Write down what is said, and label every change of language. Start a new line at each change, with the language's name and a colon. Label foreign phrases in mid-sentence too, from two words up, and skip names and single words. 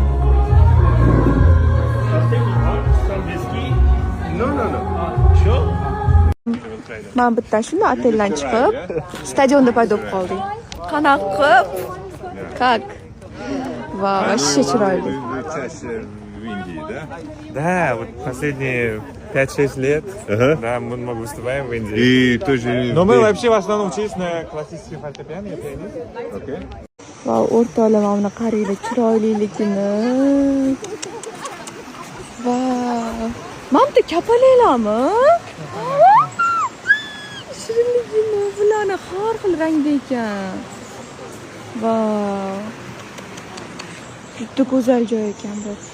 Uzbek: No. Men bitta shunda oteldan chiqib, stadionda paydo bo'lib qoldik. Qanaqa qilib? Как? Va, вообще chiroyli.
Russian: В Индии, да? Да, вот последние 5-6 лет, да, мы много выступаем в Индии. И тоже... Но мы вообще в основном учились на классических фортепиано, я пианист. Окей.
Uzbek: Va, o'rtoqlar mana qaranglar chiroyliligini. Va, mana bu kapalaylarmi? Shirinligini bularni har xil rangda ekan. Va, juda go'zal joy ekan burasi.